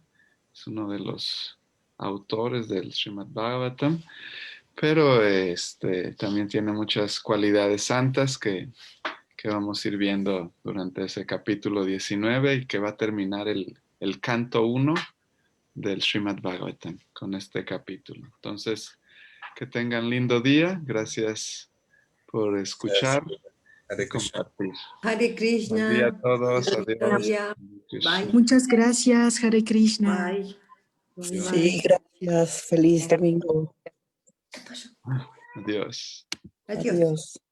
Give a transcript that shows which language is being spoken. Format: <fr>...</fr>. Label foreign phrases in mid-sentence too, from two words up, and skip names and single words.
<es>Es uno de los autores del Srimad Bhagavatam, pero también tiene muchas cualidades santas que vamos a ir viendo durante ese capítulo 19, y que va a terminar el canto 1 del Srimad Bhagavatam con este capítulo. Entonces, que tengan lindo día. Gracias por escuchar.</es> <sa>Hare Krishna.</sa> <es>Compartir.</es> <sa>Hare Krishna.</sa> <es>Buen día a todos. Buen Adiós. día. Bye. Muchas gracias,</es> <sa>Hare Krishna.</sa> <es>Bye. Adiós. Sí, gracias. Feliz domingo. Adiós. Adiós. Adiós.</es>